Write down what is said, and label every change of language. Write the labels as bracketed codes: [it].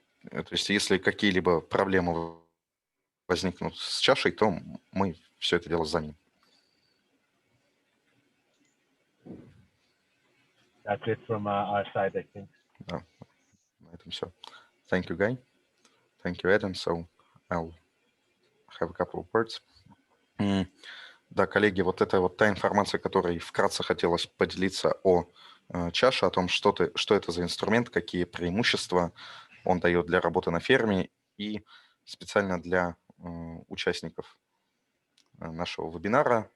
[ru] То есть, если какие-либо проблемы возникнут с чашей, то мы все это дело заменим. [en] That's it from our side, I think. [ru] Да, на этом все. [en] Thank you, Guy. Thank you, Adam. So I'll have a couple of words. [ru] Да, коллеги, вот это вот та информация, которой вкратце хотелось поделиться о чаше, о том, что это за инструмент, какие преимущества он дает для работы на ферме и специально для участников нашего вебинара.